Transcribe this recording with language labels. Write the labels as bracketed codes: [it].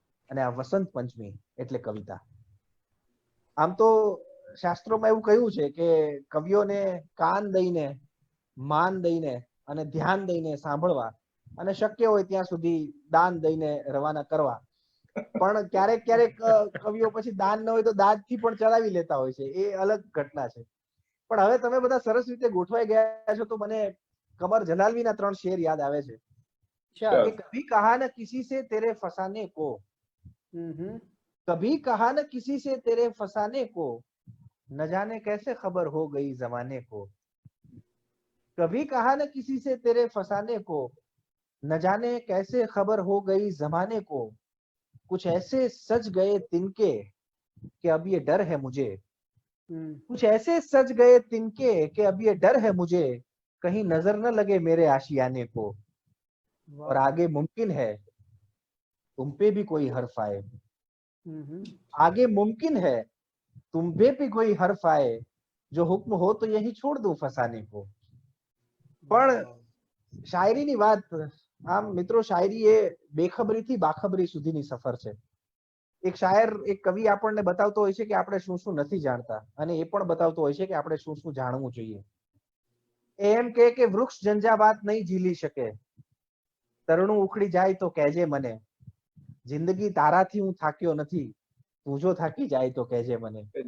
[gu] અને આ વસંત પંચમી એટલે કવિતા. આમ તો શાસ્ત્રોમાં એવું કહ્યું છે કે કવિઓને કાન દઈને, માન દઈને અને ધ્યાન દઈને સાંભળવા અને શક્ય હોય ત્યાં સુધી દાન દઈને રવાના કરવા. પણ ક્યારેક કવિઓ પછી દાન ન હોય તો દાદથી પણ ચલાવી લેતા હોય છે, એ અલગ ઘટના છે. પણ હવે તમે બધા સરસ રીતે ગોઠવાઈ ગયા છો તો મને કમર જલાલવીના 3 શેર યાદ આવે છે. [hi] કભી કહા ન કિસી સે તેરે ફસાને કો, कभी कहा न किसी से तेरे फसाने को, न जाने कैसे खबर हो गई जमाने को. कभी कहा न किसी से तेरे फसाने को, न जाने कैसे खबर हो गई जमाने को. कुछ ऐसे सज गए तिनके कि अब ये डर है मुझे, कुछ ऐसे सज गए तिनके कि अब ये डर है मुझे, कहीं नजर न लगे मेरे आशियाने को. और आगे मुमकिन है तुम पे भी कोई हर्फ आए, आगे मुमकिन है तुम पे भी कोई हर्फ आए, जो हुक्म हो तो यही छोड़ दो फसाने को. [gu] પણ શાયરીની વાત, આમ મિત્રો શાયરી એ બેખબરીથી બાખબરી સુધીની સફર છે. એક શાયર, એક કવિ આપણને બતાવતો હોય છે કે આપણે શું શું નથી જાણતા અને એ પણ બતાવતો હોય છે કે આપણે શું શું જાણવું જોઈએ. એમ કે વૃક્ષ ઝંઝાવાત નહીં ઝીલી શકે, તરણું ઉખડી જાય તો કહેજે મને, જિંદગી તારાથી હું થાક્યો નથી, તું જો થાકી જાય તો કહેજે મને.